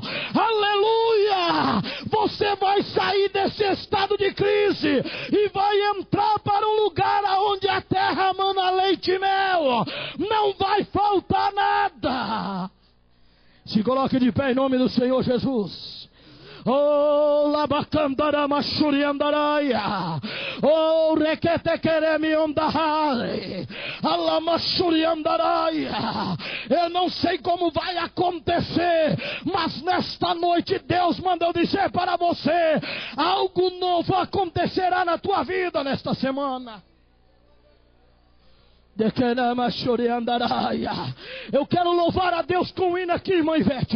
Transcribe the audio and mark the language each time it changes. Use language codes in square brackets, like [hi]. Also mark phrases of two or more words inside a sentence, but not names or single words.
[pt] Aleluia! Você vai sair desse estado de crise e vai entrar para um lugar onde a terra mana leite e mel. Não vai faltar nada. Se coloque de pé em nome do Senhor Jesus. Oh, labacandara machuriandaraia. Oh, requetequeremi ondahare. Alamachuriandaraia. Eu não sei como vai acontecer, mas nesta noite Deus mandou dizer para você: algo novo acontecerá na tua vida nesta semana. Eu quero louvar a Deus com o hino aqui, irmã Ivete.